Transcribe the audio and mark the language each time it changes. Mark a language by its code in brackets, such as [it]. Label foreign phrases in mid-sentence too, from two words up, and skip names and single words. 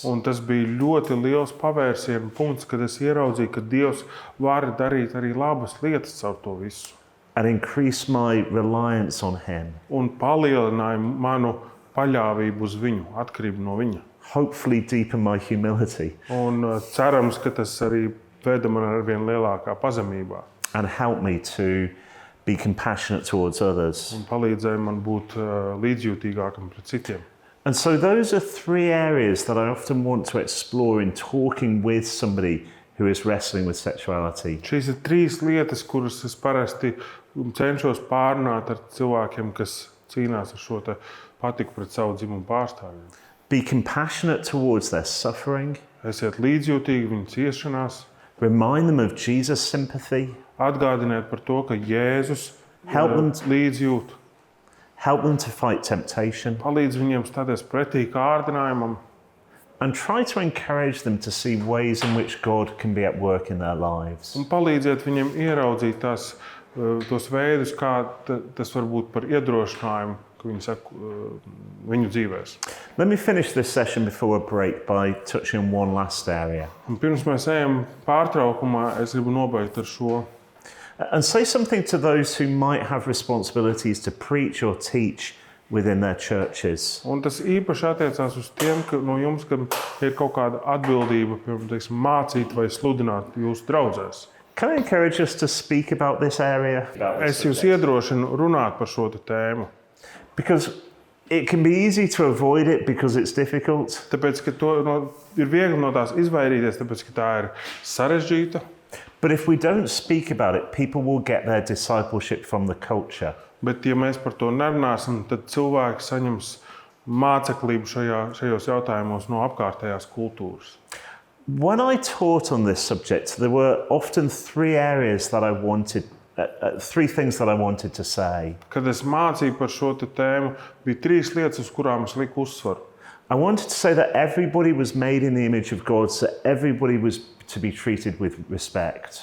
[lv] Un tas bija ļoti liels pavērsienu punkts, kad es ieraudzīju, ka Dievs var darīt arī labas lietas caur to visu. [en] And increase my reliance on Him. [lv] Un palielināja manu paļāvību uz viņu, atkarību no viņa. [en] Hopefully deepen my humility. [lv] Un cerams, ka tas arī veda man ar vien lielākā pazemībā. [en] And help me to be compassionate towards others. [lv] Un palīdzēja man būt līdzjūtīgākam pret citiem. [en] And so those are three areas that I often want to explore in talking with somebody who is wrestling with sexuality. [lv] Šīs ir trīs lietas, kuras es parasti cenšos pārunāt ar cilvēkiem, kas cīnās ar šo patiku pret savu dzimumu pārstāvjiem. [en] Be compassionate towards their suffering. [lv] Esiet līdzjūtīgi viņu ciešanās. [en] Remind them of Jesus' sympathy. [lv] Atgādiniet par to, ka Jēzus [en] Help them. [lv] līdzjūt. [en] Help them to fight temptation. [lv] Palīdz viņiem stāties pretī kārdinājumam. [en] And try to encourage them to see ways in which God can be at work in their lives. [lv] Un palīdziet viņiem ieraudzīt tos veidus, kā tas var būt par iedrošinājumu, ka viņi saka viņu dzīvēs. [en] Let me finish this session before a break by touching on one last area. [lv] Un pirms mēs ejam pārtraukumā, es gribu nobeigt ar šo. [en] And say something to those who might have responsibilities to preach or teach within their churches. [lv] Un tas īpaši attiecās uz tiem no jums, kam ir kaut kāda atbildība, piemēram, mācīt vai sludināt jūsu draudzēs. [en] Can I encourage us to speak about this area? [lv] Es jūs iedrošinu runāt par šo tēmu. [en] Because it can be easy to avoid it because it's difficult. [lv] Tāpēc, ka ir viegli no tās izvairīties, tāpēc, ka tā ir sarežģīta. [en] But if we don't speak about it, people will get their discipleship from the culture. [lv] Bet, ja mēs par to nerunāsim, tad cilvēki saņems māceklību šajos jautājumos no apkārtējās kultūras. [en] When I taught on this subject, there were often three things that I wanted to say. [lv] Kad es mācīju par šo tēmu, bija trīs lietas, uz kurām es liku uzsvaru. [en] I wanted to say that everybody was made in the image of God, so everybody was to be treated with respect.